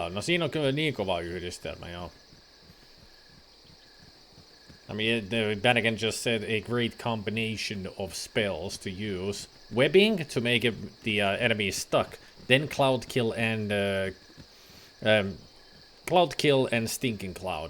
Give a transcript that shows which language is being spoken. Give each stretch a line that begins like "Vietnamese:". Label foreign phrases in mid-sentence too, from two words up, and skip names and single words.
Finnish: No siinä on kyllä niin kova yhdistelmä, joo.
English: I mean, then again just said a great combination of spells to use. Webbing to make the enemies stuck. Then Cloud Kill and Stinking Cloud.